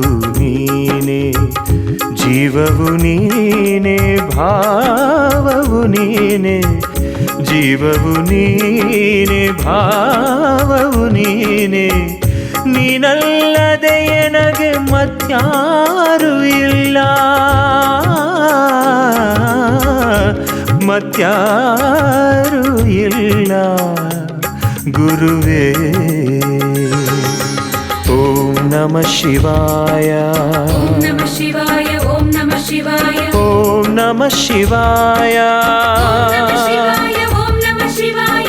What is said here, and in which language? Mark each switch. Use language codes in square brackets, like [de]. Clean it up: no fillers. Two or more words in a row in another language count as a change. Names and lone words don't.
[kn] ನೀನೇ ಜೀವವು ನೀನೇ ಭಾವವು ನೀನೇ ಜೀವವು ನೀನೇ ಭಾವವು ನೀನೇ ನೀನಲ್ಲದೆ ನನಗೆ ಮತ್ಯಾರು ಇಲ್ಲ ಮತ್ಯಾರು ಇಲ್ಲ ಗುರುವೇ [sa] ಓಂ ನಮಃ ಶಿವಾಯ ಓಂ ನಮಃ ಶಿವಾಯ ಓಂ ನಮಃ ಶಿವಾಯ ಓಂ ನಮಃ ಶಿವಾಯ ಓಂ ನಮಃ ಶಿವಾಯ